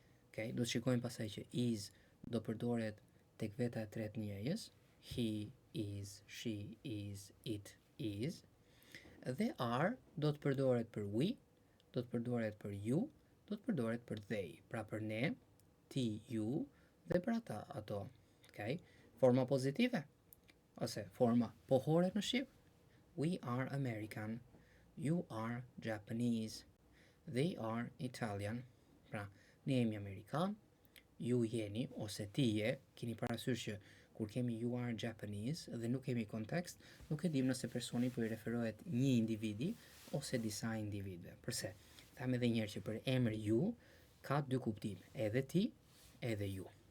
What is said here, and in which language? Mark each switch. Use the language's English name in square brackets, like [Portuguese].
[Albanian] Okay, do të shikojmë pasaj që is do përdoret tek veta e tretë njëjës, [English] he is, she is, it is. [Albanian] Dhe are do të përdoret për we, do të përdoret për you, do të përdoret për they, pra për ne, ti, ju, dhe për ata, ato. Okay? Forma pozitive, ose forma pohore në shqip. [English] We are American, you are Japanese, they are Italian. [Albanian] Pra, ne jemi Amerikan, ju jeni, ose ti je, keni parasysh që kur kemi [English] you are Japanese [Albanian] dhe nuk kemi kontekst, nuk e dim nëse personi po i referohet një individi ose disa individëve. Përse? Tham edhe njerë që për emri ju ka dy kuptime, edhe ti, edhe ju.